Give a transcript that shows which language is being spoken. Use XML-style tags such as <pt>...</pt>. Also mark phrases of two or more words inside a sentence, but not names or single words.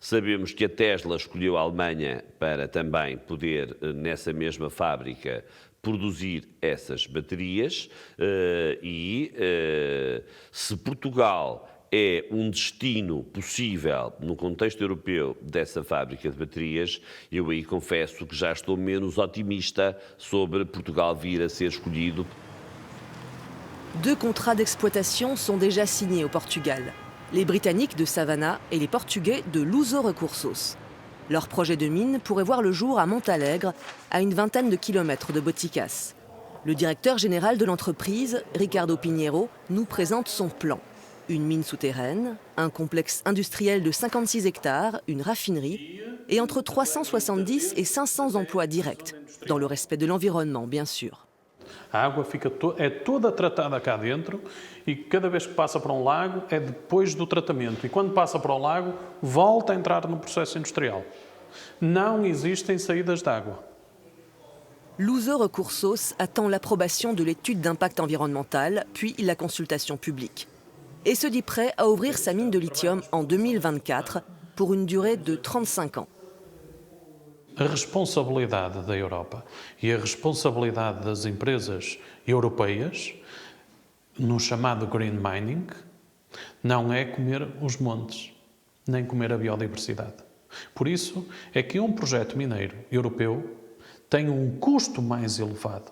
<pt>Sabemos que a Tesla escolheu a Alemanha para também poder, nessa mesma fábrica, produzir essas baterias se Portugal é destino possível no contexto europeu dessa fábrica de baterias, eu aí confesso que já estou menos otimista sobre Portugal vir a ser escolhido.</pt> <fr>2 contrats d'exploitation sont déjà signés au Portugal. Les Britanniques de Savannah et les Portugais de Luso Recursos. Leur projet de mine pourrait voir le jour à Montalegre, à une vingtaine de kilomètres de Boticas. Le directeur général de l'entreprise, Ricardo Pinheiro, nous présente son plan. Une mine souterraine, un complexe industriel de 56 hectares, une raffinerie et entre 370 et 500 emplois directs, dans le respect de l'environnement, bien sûr.</fr> <pt>A água é toda tratada cá dentro e cada vez que passa para lago é depois do tratamento. E quando passa para o lago, volta a entrar no processo industrial. Não existem saídas de água.</pt> <fr>Luso Recursos attend l'approbation de l'étude d'impact environnemental, puis la consultation publique. Et se dit prêt à ouvrir sa mine de lithium en 2024 pour une durée de 35 ans.</fr> <pt>A responsabilidade da Europa e a responsabilidade das empresas europeias no chamado</pt> <en>green mining</en> <pt>não é comer os montes, nem comer a biodiversidade. Por isso é que projeto mineiro europeu tem custo mais elevado.</pt>